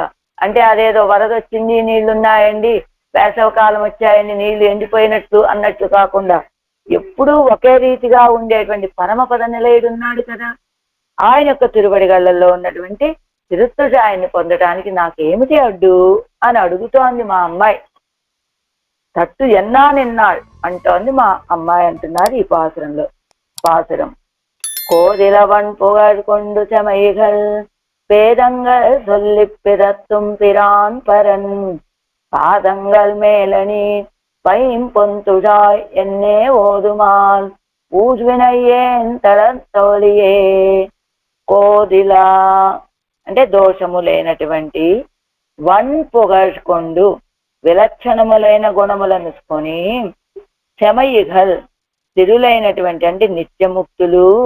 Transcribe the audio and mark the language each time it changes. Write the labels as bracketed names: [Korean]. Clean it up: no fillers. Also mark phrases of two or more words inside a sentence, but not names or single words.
[Telugu] అంటే అదేదో వరద వచ్చింది నీళ్లున్నాయండి, వేసవకాలం వచ్చాయండి నీళ్లు ఎండిపోయినట్లు అన్నట్లు కాకుండా ఎప్పుడూ ఒకే రీతిగా ఉండేటువంటి పరమపద నిలయుడున్నాడు కదా. ఆయన యొక్క తిరువడిగళ్లలో ఉన్నటువంటి తిరుత్తుజాయిని పొందడానికి నాకేమిటి అడ్డు అని అడుగుతోంది మా అమ్మాయి. [Tamil] தட்டு என்னா நின்னாடு [Telugu] అంటోంది మా అమ్మాయి అంటున్నారు ఈ పాసురంలో. [Tamil] పాసురం கோதிலவன் புகழ் கொண்டு செமைகள் பேதங்கள் சொல்லி பிறத்தும் பிரான் பரன் பாதங்கள் மேலணி பைம்பொந்துழாய் என்னே ஓதுமால் ஊழ்வினையேன் தோழியே. [Telugu] కోదిలా అంటే దోషము లేనటువంటి, [Tamil] வன் புகழ் கொண்டு [Telugu] విలక్షణములైన గుణములను కొని, చెమయిగల్ తిరులైనటువంటి అంటే నిత్యముక్తులు,